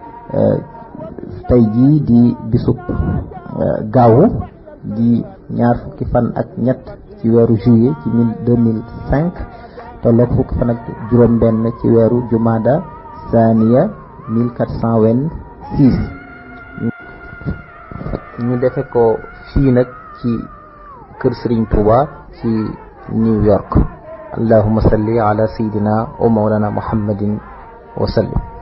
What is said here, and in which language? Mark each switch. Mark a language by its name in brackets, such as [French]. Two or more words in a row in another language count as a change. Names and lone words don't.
[Wolof] tey jii di bisub gaawu di 20 ci weeru juillet ci 2005 tolloog fukki fan ak juróom benn ci weeru jumada saaniya 1426 ñu defe ko fii nag ci kër Serigne Touba ci New York [Arabic] اللهم صل على سيدنا ومولانا محمد وسلم